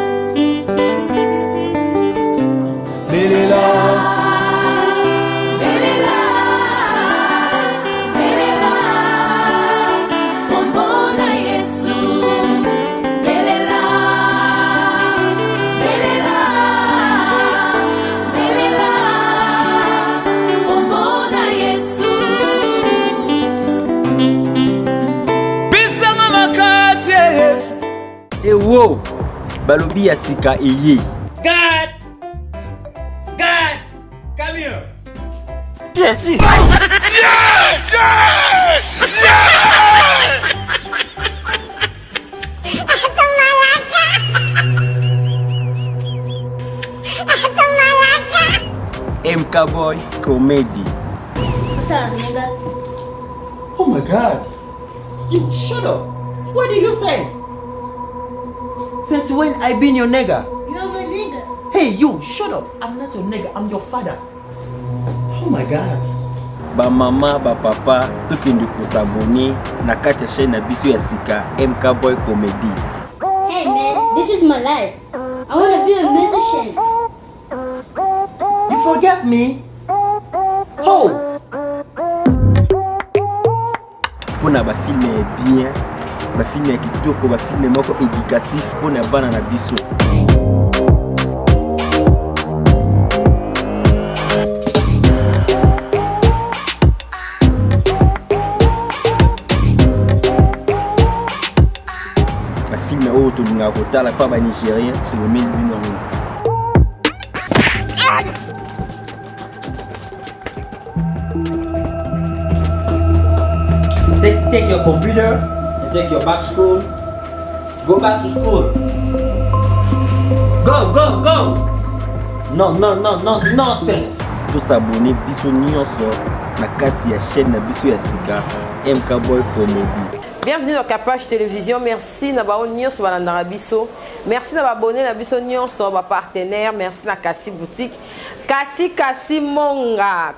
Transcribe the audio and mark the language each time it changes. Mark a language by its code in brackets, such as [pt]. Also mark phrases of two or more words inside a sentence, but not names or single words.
[ln] belela belela belela kombona Yesu belela belela belela kombona Yesu bisanga makasi Yesu. Et wow, balobi ya sika eye. [en] God, come here. Yes. MK Boy Comedy. What's up, nigga? Oh my God. You shut up. What did you say? Since when I been your nigga? You're my nigga. Hey, you, shut up. I'm not your nigga, I'm your father. Oh my God. [ln] Ba mama, ba papa, tukindi kusabuni na kati ya chaîne na biso ya sika MK Boy Comedy. [en] Hey man, this is my life. I want to be a musician. You forget me? Oh! [ln] Pona ba film bien, ba film ya kitoko, ba film moko éducatif pona bana na biso. Ba film oyo tolinga kotala pa ba Nigérien, tolomeli bino ngo. [en] Take your computer and take your back to school. Go back to school. Go. No, nonsense. [fr] Tout s'abonner [ln] biso nyonso na kati ya chaîne na biso ya sika MK Boy Comedy. [fr] Bienvenue dans Capage Télévision. [ln] Merci na bao nyonso balandaka biso. Merci na abonné na biso nyonso ba partenaire. Merci na Kasi Boutique. Kasi monga.